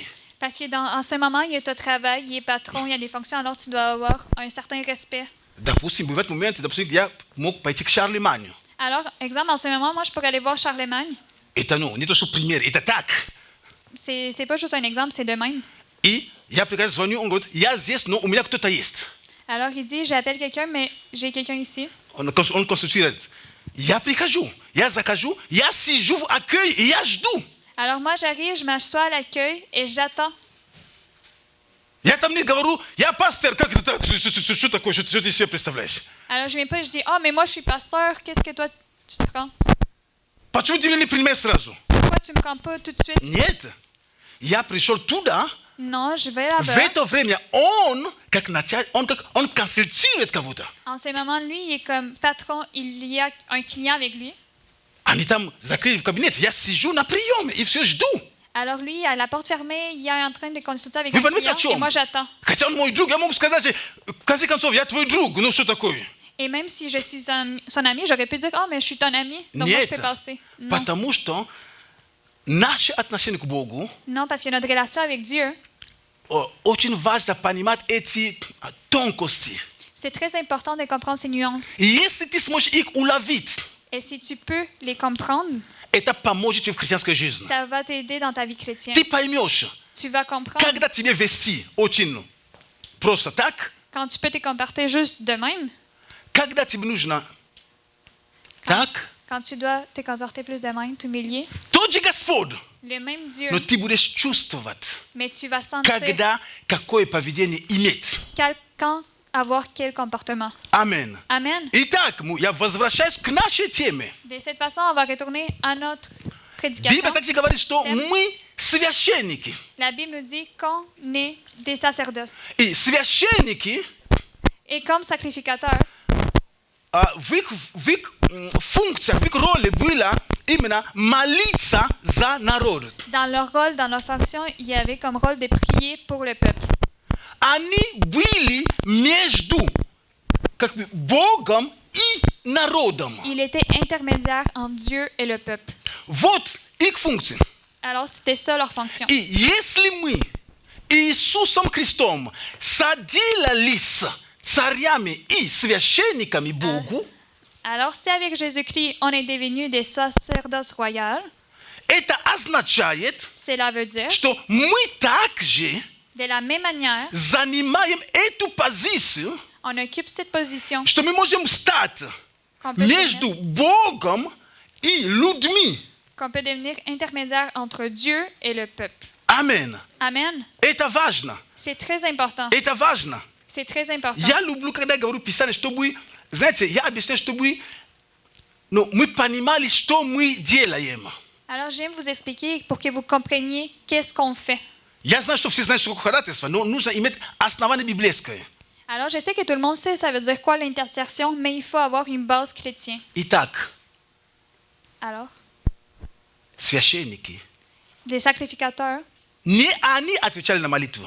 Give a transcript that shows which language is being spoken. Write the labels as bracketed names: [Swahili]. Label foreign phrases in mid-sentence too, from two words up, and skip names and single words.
[French] Parce que en ce moment, il est au travail, il est patron, il y a des fonctions, alors tu dois avoir un certain respect. [Russian] Допустим, бывает момент, допустим, я мог пойти к Шарлеманю. [French] Alors, exemple, en ce moment, moi, je pourrais aller voir Charlemagne. [Russian] Это, не то, что пример, это так. [French] C'est pas juste un exemple, c'est de même. [Russian] И я прихожу, звоню, он говорит, я здесь, но у меня кто-то есть. [French] Alors, il dit, j'appelle quelqu'un, mais j'ai quelqu'un ici. [Russian] Он консультирует. Я прихожу, я захожу, я сижу в accueil, и я жду. [French] Alors, moi, j'arrive, je m'assois à l'accueil et j'attends. [Russian] Я там не говорю, я пастор, как это так, что такое, что ты себе представляешь? [French] Alors, je viens pas et je dis, mais moi, je suis pasteur, qu'est-ce que toi, tu te prends? [Russian] Почему ты меня не принимаешь сразу? [French] Pourquoi tu me prends pas tout de suite? [Russian] Нет, я пришел туда, [French] Non, je vais [Russian] в [French] là-bas. [Russian] это время он, как начальник, он консультирует кого-то. [French] En ce moment, lui, il est comme patron, il y a un client avec lui. [Russian] Они там закрыли в кабинете, я сижу на приеме и все жду. [French] Alors, lui, à la porte fermée, il est en train de consulter avec [Russian] Вы [French] un [Russian] понимаете, о [French] client et [Russian] чем? [French] moi, j'attends. [Russian] Хотя он мой друг, я могу сказать, в конце концов, я твой друг, ну что такое? [French] Et même si je suis son ami, j'aurais pu dire, mais je suis ton ami, donc moi, je [Russian] Нет, [French] peux passer. Non, [Russian] потому что наше отношение к Богу [French] non, parce que notre relation avec Dieu, [Russian] очень важно понимать эти тонкости. [French] c'est très important de comprendre ces nuances. [Russian] И если ты сможешь их уловить, [French] Et si tu peux les comprendre, [Russian] это поможет тебе в христианской жизни. [French] ça va t'aider dans ta vie chrétienne. [Russian] Ты поймешь, [French] Tu vas comprendre [Russian] когда тебе вести очень просто так, [French] quand tu peux te comporter juste de même, [Russian] когда тебе нужно так, [French] quand tu dois te comporter plus de même, t'humilier. [Russian] тот же Господь, [French] Le même Dieu, [Russian] но ты будешь чувствовать, [French] mais tu vas sentir [Russian] когда какое поведение иметь. [French] quand avoir quel comportement. [Russian] Аминь. [French] Amen. [Russian] Итак, я возвращаюсь к нашей теме. [French] De cette façon, on va retourner à notre prédication. [Russian] Библия также говорит, что мы священники. [French] La Bible nous dit qu'on est des sacerdotes. [Russian] И священники, [French] Et comme sacrificateurs, [Russian] в их функциях, в их роли было именно молиться за народ. [French] dans leur rôle, dans leur fonction, il y avait comme rôle de prier pour le peuple. [Russian] Они были между как бы Богом и народом. [French] Il était intermédiaire entre Dieu et le peuple. [Russian] Вот их функция. [French] Alors, c'était ça leur fonction. [Russian] И если мы Иисусом Христом соделались царями и священниками Богу, [French] Alors, si avec Jésus-Christ, on est devenu des sacerdotes royaux, [Russian] это означает, [French] cela veut dire, [Russian] что мы также [French] de la même manière, [Russian] занимаем эту позицию, [French] on occupe cette position [Russian] что мы можем стать [French] qu'on peut, [Russian] между Богом и людьми. [French] devenir intermédiaire entre Dieu et le peuple. [Russian] Аминь. [French] Amen. [Russian] Это важно. [French] C'est très important. [Russian] Это важно. [French] C'est très important. [Russian] Я люблю, когда я говорю Писание, чтобы, знаете, я объясняю, чтобы мы понимали, что мы делаем. [French] Alors, j'aime vous expliquer pour que vous compreniez qu'est-ce qu'on fait. [Russian] Я знаю, что все знают, что такое ходатайство, но нужно иметь основание библейское. [French] Alors, je sais que tout le monde sait ça veut dire quoi l'intercession, mais il faut avoir une base chrétienne. [Russian] Итак, [French] Alors, [Russian] священники, [French] des sacrificateurs, [Russian] не они отвечали на молитву.